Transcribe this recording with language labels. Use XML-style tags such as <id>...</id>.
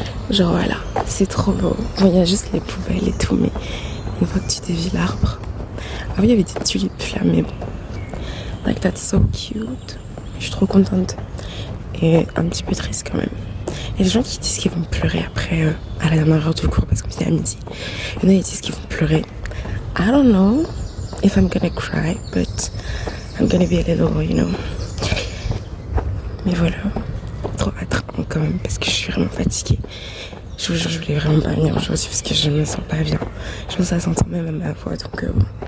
<fr>Genre voilà, c'est trop beau. Bon, il y a juste les poubelles et tout, mais une fois que tu dévis l'arbre. Ah oui, il y avait des tulipes là, mais bon.</fr> <en>Like that's so cute.</en> <fr>Je suis trop contente. Et un petit peu triste quand même. Il y a des gens qui disent qu'ils vont pleurer après à la dernière heure du cours parce que c'était à midi. Il y en a qui disent qu'ils vont pleurer.</fr> <en>I don't know if I'm gonna cry, but I'm gonna be a little, you know.</en> <fr>Mais voilà, trop hâte quand même parce que je suis vraiment fatiguée. Je vous jure, je voulais vraiment pas venir aujourd'hui parce que je me sens pas bien. Je pense que ça s'entend même à ma voix, donc bon.</fr>